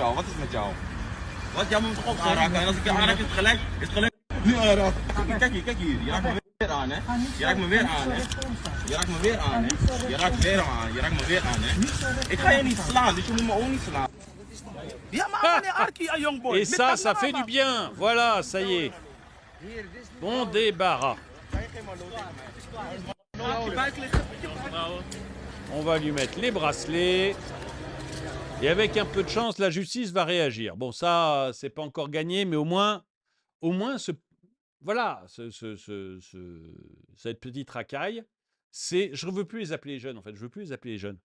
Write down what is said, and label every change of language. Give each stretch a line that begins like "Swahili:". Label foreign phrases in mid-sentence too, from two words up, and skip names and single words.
Dutch: jou? Wat is met jou? Wat? Jij moet me toch ook aanraken? En als ik je aanraak, is het gelijk. Is het gelijk? Nu aanraken. Kijk hier. Je raakt me weer aan, hè? Je raakt me weer aan, hè? Je raakt me weer aan, hè? Je raakt weer aan. Je raakt me weer aan, hè? Ik ga je niet slaan, dus je moet me ook niet slaan. Ja, maar meneer Arki, een
English: young boy.
French: Et ça fait du bien. Voilà, ça y est. Bon débarras. On va lui mettre les bracelets. Et avec un peu de chance, la justice va réagir. Bon, ça, c'est pas encore gagné, mais au moins voilà, cette petite racaille, je ne veux plus les appeler les jeunes, en fait. Je veux plus les appeler les jeunes.